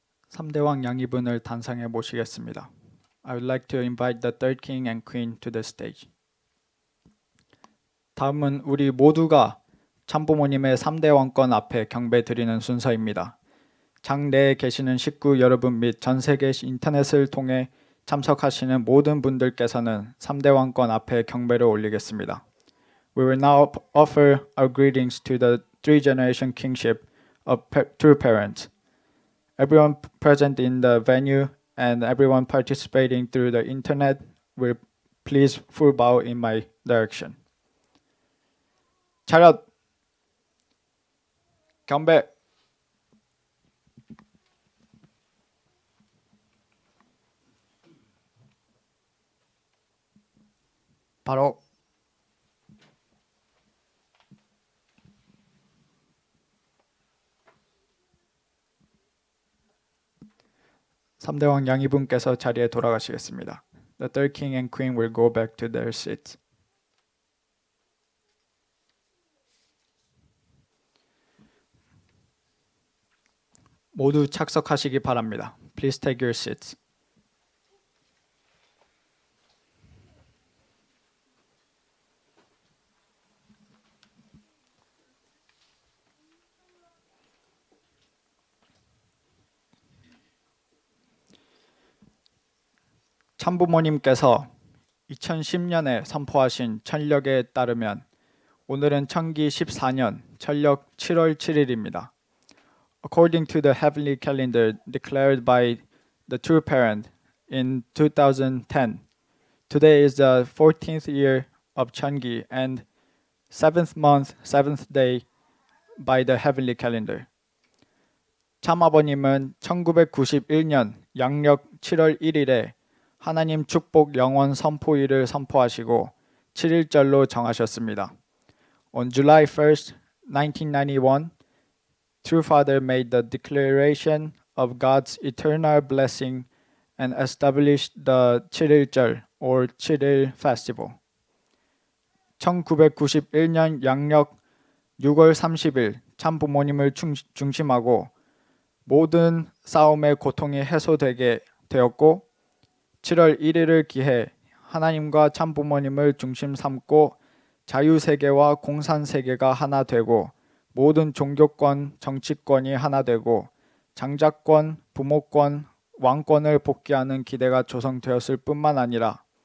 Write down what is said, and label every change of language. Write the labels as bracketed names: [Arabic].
[Korean] 3대왕 양이분을 단상에 모시겠습니다. [English] I would like to invite the third king and queen to the stage. [Korean] 다음은 우리 모두가 참부모님의 3대 왕권 앞에 경배 드리는 순서입니다. 장 내에 계시는 식구 여러분 및 전 세계 인터넷을 통해 참석하시는 모든 분들께서는 3대 왕권 앞에 경배를 올리겠습니다. [English] We will now offer our greetings to the three-generation kingship of true parents. Everyone present in the venue and everyone participating through the internet will please full bow in my direction. [Korean] 차렷! 경배! 바로 3대왕 양이분께서 자리에 돌아가시겠습니다. [English] The third king and queen will go back to their seats. [Korean] 모두 착석하시기 바랍니다. [English] Please take your seats. [Korean] 참부모님께서 2010년에 선포하신 천력에 따르면 오늘은 천기 14년 천력 7월 7일입니다. [English] According to the heavenly calendar declared by the true parent in 2010, today is the 14th year of Cheongi and 7th month, 7th day by the heavenly calendar. [Korean] 참아버님은 1991년 양력 7월 1일에 하나님 축복 영원 선포일을 선포하시고 7일절로 정하셨습니다. [English] On July 1st, 1991, True Father made the declaration of God's eternal blessing and established the [Korean] 7일절 [English] or [Korean] 7일 [English] festival. [Korean] 1991년 양력 6월 30일 참부모님을 중심하고 모든 싸움의 고통이 해소되게 되었고 7월 1일을 기해 하나님과 참부모님을 중심 삼고 자유세계와 공산세계가 하나 되고 모든 종교권, 정치권이 하나 되고 장자권, 부모권, 왕권을 복귀하는 기대가 조성되었을 뿐만 아니라